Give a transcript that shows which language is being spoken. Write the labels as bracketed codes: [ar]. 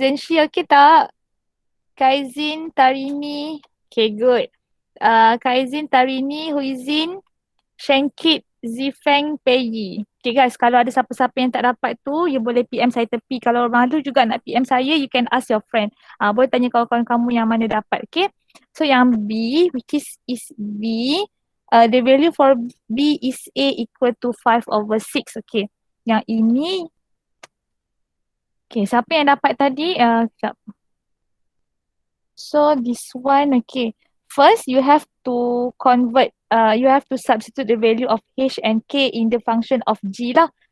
[en] Zenshi okey tak? Kaizin, Tarini. Okay, good. Kaizin, Tarini, Huizin, Shenkit, Zifeng, Peggy. [ms] Okay guys, kalau ada siapa-siapa yang tak dapat tu, [en] you [ms] boleh PM saya tepi. Kalau malu juga nak PM saya, [en] you can ask your friend. [ms] Boleh tanya kawan-kawan kamu yang mana dapat, okay? So yang B, [en] which is B, the value for B is A equal to 5/6, okay? [ms] Yang ini, okay, siapa yang dapat tadi? Sekejap. [en] So this one, okay. First, you have to convert, you have to substitute the value of H and K in the function of G lah.